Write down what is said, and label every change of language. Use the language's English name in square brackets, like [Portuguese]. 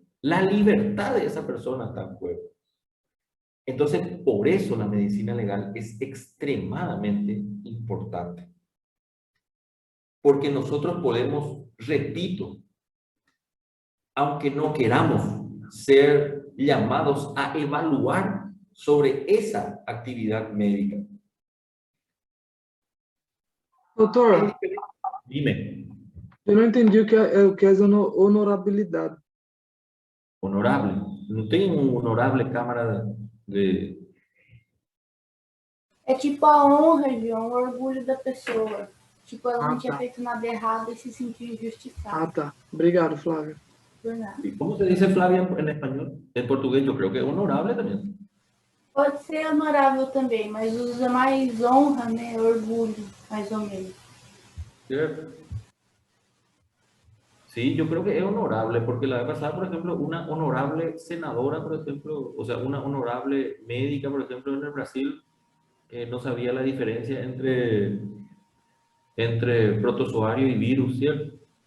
[Spanish] La libertad de esa persona está en juego. Entonces, por eso la medicina legal es extremadamente importante. Porque nosotros podemos, repito, aunque no queramos ser llamados a evaluar sobre esa actividad médica. [Portuguese] Doutor, [Spanish] Dime. [Portuguese] eu não entendi o que é honorabilidade. [Spanish] Honorable. [Portuguese] No tem honorable Câmara de... É tipo a honra, João, o orgulho da pessoa. Tipo, ela não tinha tá. feito nada errado e se sentiu injustiçada. Ah, tá. Obrigado, Flávia. Por nada. [Spanish] ¿Y cómo se dice Flavia en español? En portugués yo creo que honorable también. [Portuguese] Pode ser honorável também, mas usa mais honra, né? Orgulho, mais ou menos. [Spanish] ¿Cierto? Sí, yo creo que es honorable, porque la vez pasada, por ejemplo, una honorable senadora, por ejemplo, o sea, una honorable médica, por ejemplo, en el Brasil, no sabía la diferencia entre protozoario y virus, ¿cierto?